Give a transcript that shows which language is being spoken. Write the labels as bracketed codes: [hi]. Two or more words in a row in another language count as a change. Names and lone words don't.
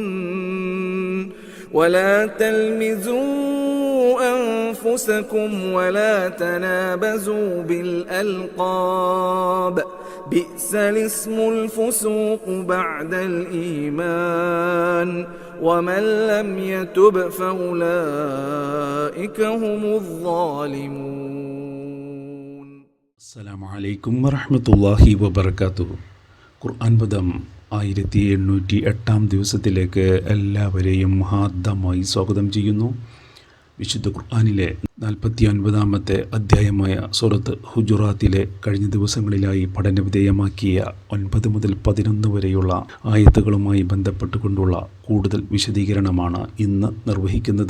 [ar] ولا تلمزوا أنفسكم ولا تنابزوا بالألقاب، بئس الاسم الفسوق بعد الإيمان، ومن لم يتب فأولئك هم الظالمون. السلام عليكم ورحمة الله وبركاته. [ml] ഖുർആൻ പദം 1808 ദിവസത്തിലേക്ക് എല്ലാവരെയും ഹാർദമായി സ്വാഗതം ചെയ്യുന്നു. വിശുദ്ധ ഖുർആനിലെ 49-ാമത്തെ അധ്യായമായ സൂറത്ത് ഹുജുറാത്തിലെ കഴിഞ്ഞ ദിവസങ്ങളിലായി പഠനവിധേയമാക്കിയ 9 മുതൽ 11 വരെയുള്ള ആയത്തുകളുമായി ബന്ധപ്പെട്ടുകൊണ്ടുള്ള കൂടുതൽ വിശദീകരണമാണ് ഇന്ന് നിർവഹിക്കുന്നത്.